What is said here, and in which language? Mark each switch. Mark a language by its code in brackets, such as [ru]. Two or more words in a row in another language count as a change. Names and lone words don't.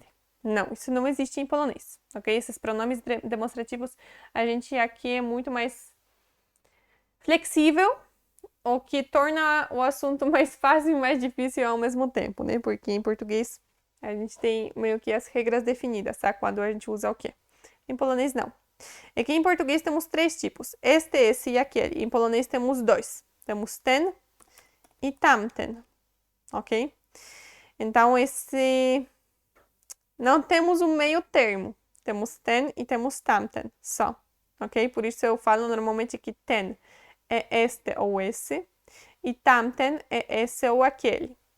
[pt] Não, isso não existe em polonês, ok? Esses pronomes demonstrativos, a gente aqui é muito mais flexível, o que torna o assunto mais fácil e mais difícil ao mesmo tempo, né? Porque em português a gente tem meio que as regras definidas, tá? Quando a gente usa o quê? Em polonês, não. É que em português temos três tipos: este, esse e aquele. Em polonês temos dois. Temos ten e tamten, ok? Então, não temos um meio termo. Temos ten e temos tamten, só, ok? Por isso eu falo normalmente que ten é este ou esse e tamten é esse ou aquele.